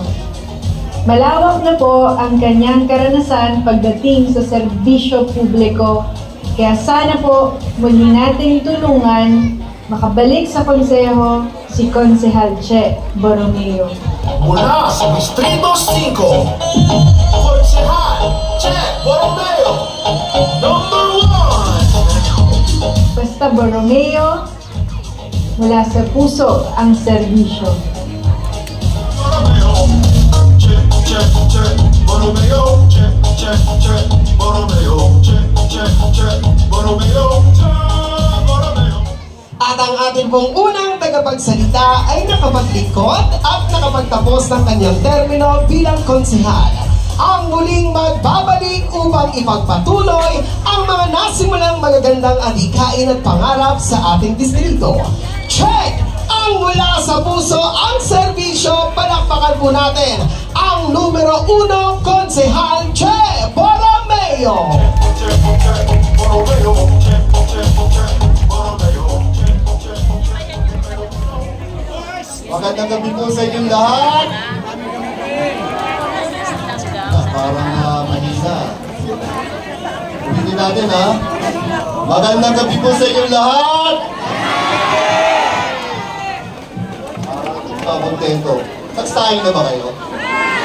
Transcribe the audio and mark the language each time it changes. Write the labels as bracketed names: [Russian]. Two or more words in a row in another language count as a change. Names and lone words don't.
[Filipino] Malawak na po ang kanyang karanasan pagdating sa serbisyo publiko, kaya sana po muli nating tulungan makabalik sa konseho si Konsehal Che Borromeo. Mula sa Distrito 5, Konsehal Che Borromeo, number 1. Basta Borromeo, mula sa puso ang serbisyo. Borromeo, Che, Che, Che, Borromeo, Che, Che, Che, Borromeo, Che, Che, Che, Borromeo, Che, Borromeo. At ang ating pong unang tagapagsalita ay nakapaglingkod at nakapagtapos ng kanyang termino bilang konsehal. Ang muling magbabalik upang ipagpatuloy ang mga nasimulang magagandang adhikain at pangarap sa ating distrito. Check! Ang mula sa puso ang serbisyo, palakpakan po natin ang numero 1 konsehal Che Borromeo. Che, Che, Borromeo, Che, Che, Che, Borromeo, Che, Che, Che. Magandang gabi po sa inyong lahat. Parang Manila. Ulitin natin ha. Magandang gabi po sa inyong lahat. Parang kontento. Nagsaing na ba kayo?